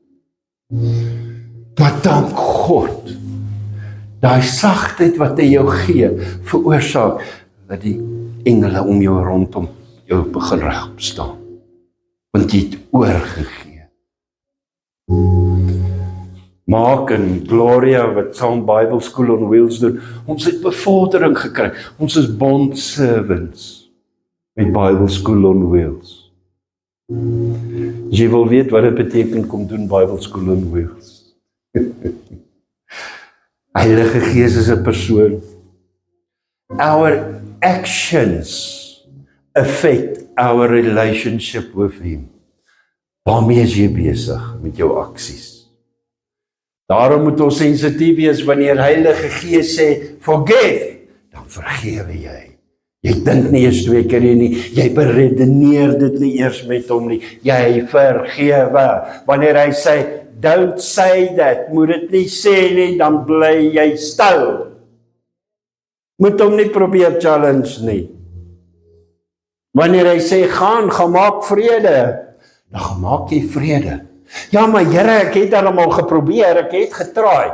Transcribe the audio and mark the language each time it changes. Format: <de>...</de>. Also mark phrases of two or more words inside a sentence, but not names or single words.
<af>Maar dank God, daai sagtheid wat hy jou gee, veroorsaak dat die engele om jou rondom jou begin regop staan. Want jy het oorgegee. Mark en Gloria wat saam Bible School on Wheels doen, ons het bevordering gekry. Ons is</af> <en>bond servants</en> <af>met Bible School on Wheels. As jy wil weet wat dit beteken, kom doen Bible School on Wheels. Heilige Gees is 'n persoon.</af> <en>Our actions affect our relationship with Him.</en> <af>Waarmee is jy besig met jou aksies? Daarom moet ons sensitief wees wanneer Heilige Gees sê, forgive, dan vergewe jy. Jy dink nie eens 2 keer nie, jy beredeneer dit nie eers met hom nie, jy vergewe. Wanneer hy sê,</af> <en>don't say that,</en> <af>moet dit nie sê nie, dan bly jy stil. Moet hom nie probeer challenge nie. Wanneer hy sê, gaan maak vrede, dan gaan maak jy vrede. Ja, maar Here, ek het al geprobeer, ek het getraai.</af>